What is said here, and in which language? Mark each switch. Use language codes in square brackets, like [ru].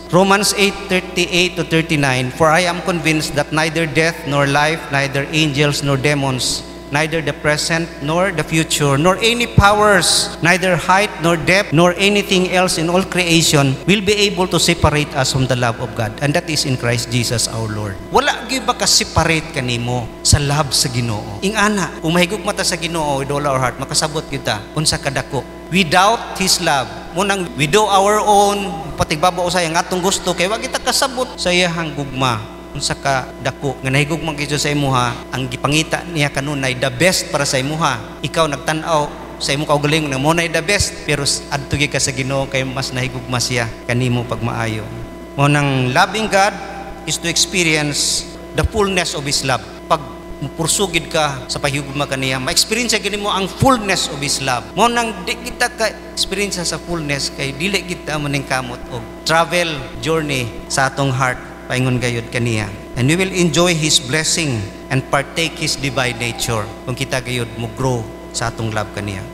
[en] Romans 8:38 to 39, for I am convinced that neither death nor life, neither angels nor demons, neither the present nor the future, nor any powers, neither height nor depth, nor anything else in all creation will be able to separate us from the love of God, and that is in Christ Jesus our Lord. [ceb] Wala gyud ba ka separate kanimo sa love sa Ginoo? Ingana, kung mahigugma ta sa Ginoo [en] with all our heart, [ceb] makasabot kita unsa kadako. [en] Without His love, [ceb] munang [en] we do our own, [ceb] patigbaba usay ang atong gusto, kay wa kita kasabot sa iyahang gugma. Unsa ka dako nga nahigugma gyud sa imuha, ang gipangita niya kanunay [en] the best [ceb] para sa imuha. Ikaw nagtan-aw sa imo kaugalingon nga mo na the best, pero adto gyud ka sa Ginoo kay mas nahigugma siya kanimo pagmaayo. Mo nang [en] loving God is to experience the fullness of His love. [ceb] Pag pursugid ka sa pahigugma kaniya, ma-experience gid mo ang [en] fullness of His love. [ceb] Mo nang di kita ka experience sa fullness kay dili kita maningkamot og travel journey sa atong heart paingon gayud kaniya, [en] and we will enjoy His blessing and partake His divine nature [ceb] kung kita gayud mo grow sa atong love kaniya.